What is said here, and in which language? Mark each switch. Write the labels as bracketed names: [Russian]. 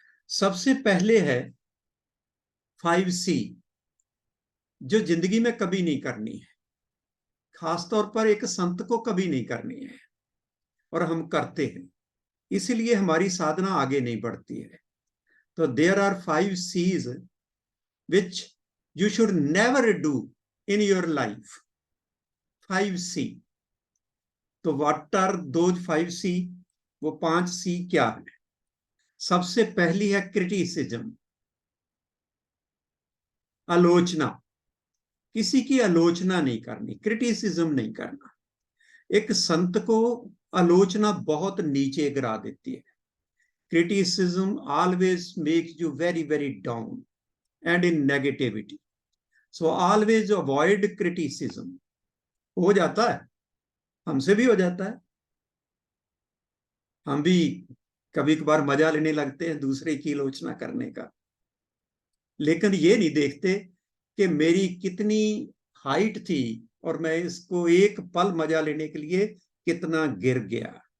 [Hindi] सबसे पहले है 5C, जो जिंदगी में कभी नहीं करनी है, खासतौर पर एक संत को कभी नहीं करनी है, और हम करते हैं, इसलिए हमारी साधना आगे नहीं बढ़ती है। [English] तो there are 5C's which you should never do in your life. 5C. तो what are those 5C? [Hindi] वो 5C क्या है? सबसे पहली है क्रिटिसिज्म, आलोचना। किसी की आलोचना नहीं करनी, क्रिटिसिज्म नहीं करना। एक संत को आलोचना बहुत नीचे गिरा देती है। [English] Criticism always makes you very very down and in negativity. So always avoid criticism. [Hindi] हो जाता है, हमसे भी हो जाता है, हम भी कभी कभार मजा लेने लगते हैं दूसरे की आलोचना करने का, लेकिन ये नहीं देखते कि मेरी कितनी हाइट थी और मैं इसको एक पल मजा लेने के लिए कितना गिर गया।